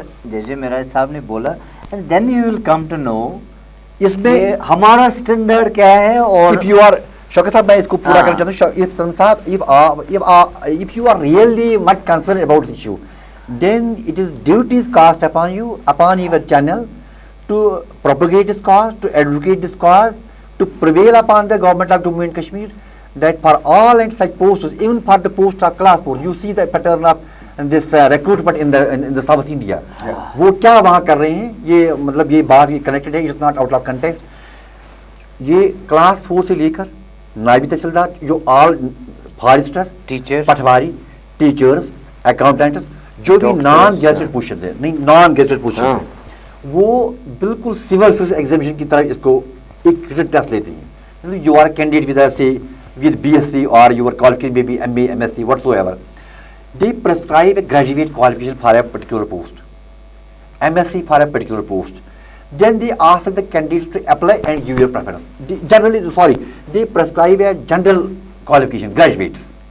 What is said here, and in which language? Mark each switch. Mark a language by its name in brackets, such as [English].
[Urdu] جیسے میرا صاحب نے بولا [English] and then you will come to know [Urdu] اس میں ہمارا اسٹینڈرڈ کیا ہے. اور [English] if you are [Urdu] شوکت صاحب میں اس کو پورا کرنا چاہتا ہوں, [English] if صاحب if you are really much concerned about this issue, then it is duties cast upon you, upon your channel, to propagate this cause, to advocate this cause, to prevail upon the government of Jammu and Kashmir, that for all and such posts, even for the post of class 4, you see the pattern of this recruitment in the South India. [Urdu] وہ کیا وہاں کر رہے ہیں, یہ مطلب یہ بات کنیکٹڈ ہے, [English] It's not out of context. [Urdu] یہ کلاس 4 سے لے کر نائب تحصیلدار, جو آل forester, teacher, patwari, teachers, accountants, جو بھی نان گیزٹڈ پوزیشن ہے, نہیں نان گیزٹڈ پوزیشن ہے, وہ بالکل سول سروس ایگزامینیشن کی طرح اس کو ایک ریٹن ٹیسٹ لیتے ہیں. [English] You are candidate with ایسے with BSc or your qualification may be MA, MSc, whatsoever. They prescribe a graduate qualification for a particular post, MSc for a particular post. Then they ask the candidates to apply and give your preference. They prescribe a general qualification, graduates.